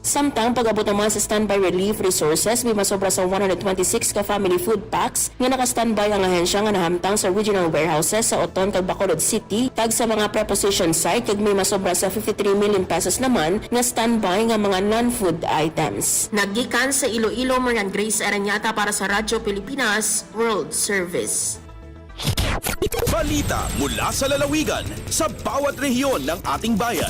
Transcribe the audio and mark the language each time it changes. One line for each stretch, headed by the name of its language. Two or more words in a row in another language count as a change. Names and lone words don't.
Hiligaynon: Samtang pag-abot naman sa
English: standby relief resources,
Hiligaynon: may masobra sa 126 ka
English: family food packs
Hiligaynon: nga naka-standby ang ahensya nga nahamtang sa
English: regional warehouses
Hiligaynon: sa Oton kag Bacolod City, kag sa mga preposition site kag may masobra sa 53 million pesos naman nga standby nga mga
English: non-food items.
Hiligaynon: Naggikan sa Iloilo, Marian Grace Aranyata para sa Radyo Pilipinas World Service.
Filipino: Balita mula sa lalawigan sa bawat rehiyon ng ating bayan.